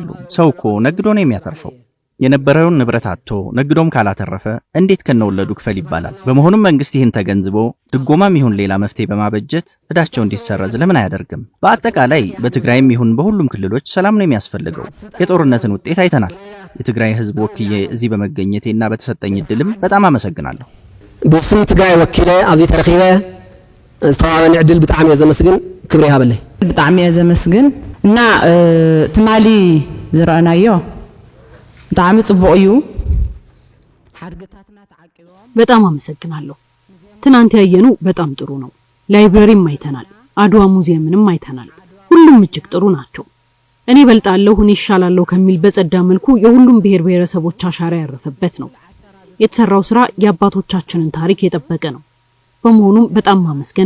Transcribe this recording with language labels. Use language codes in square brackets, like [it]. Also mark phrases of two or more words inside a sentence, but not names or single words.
[am] ሰው እኮ ነግዶ ነው የሚያተርፈው። የነበረውን ንብረት አጥቶ ነግዶም ካላተረፈ እንዴት ከነወለዱ ክፈል ይባላል? በመሆኑም መንግስት ይህን ተገንዝቦ ድጎማም ይሁን ሌላ መፍትሄ በማበጀት እዳቸው እንዲሰረዝ ለምን አያደርግም? በአጠቃላይ በትግራይም ይሁን በሁሉም ክልሎች ሰላም ነው የሚያስፈልገው። የጦርነትን ውጤት አይተናል። የትግራይ ህዝብ ወክዬ እዚህ በመገኘቴና በተሰጠኝ እድልም በጣም አመሰግናለሁ። [ti] ብስም ትግራይ ወኪለ ኣብዚ ተረኺበ ዝተዋበነ ዕድል ብጣዕሚ እየ ዘመስግን፣ ክብሪ ይሃበለይ። ብጣዕሚ እየ ዘመስግን እና ትማሊ ዝረአናዮ ብጣዕሚ ጽቡቕ እዩ። [am] በጣም አመሰግናለሁ። ትናንት ያየነው በጣም ጥሩ ነው። ላይብረሪም አይተናል፣ አድዋ ሙዚየምንም አይተናል። ሁሉም እጅግ ጥሩ ናቸው። እኔ በልጣለሁ እኔ ይሻላለሁ ከሚል በጸዳ መልኩ የሁሉም ብሔር ብሔረሰቦች አሻራ ያረፈበት ነው። የተሰራው ስራ የአባቶቻችንን ታሪክ የጠበቀ ነው። በመሆኑም በጣም ማመስገን